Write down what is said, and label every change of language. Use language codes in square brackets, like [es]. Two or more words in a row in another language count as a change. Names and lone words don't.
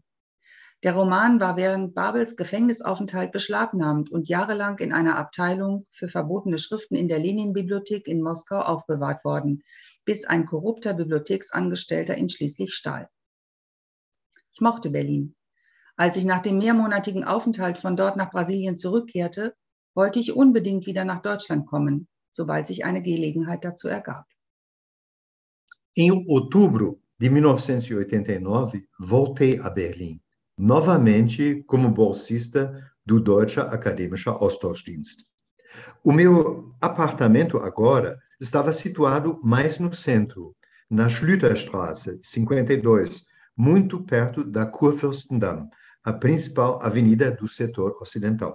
[de] Der Roman war während Babels Gefängnisaufenthalt beschlagnahmt und jahrelang in einer Abteilung für verbotene Schriften in der Lenin-Bibliothek in Moskau aufbewahrt worden, bis ein korrupter Bibliotheksangestellter ihn schließlich stahl. Ich mochte Berlin. Als ich nach dem mehrmonatigen Aufenthalt von dort nach Brasilien zurückkehrte, wollte ich unbedingt wieder nach Deutschland kommen, sobald sich eine Gelegenheit dazu ergab. [pt] Em outubro de 1989, voltei a Berlim, novamente como bolsista do Deutscher Akademischer Austauschdienst. O meu apartamento agora estava situado mais no centro, na Schlüterstraße 52, muito perto da Kurfürstendamm, a principal avenida do setor ocidental.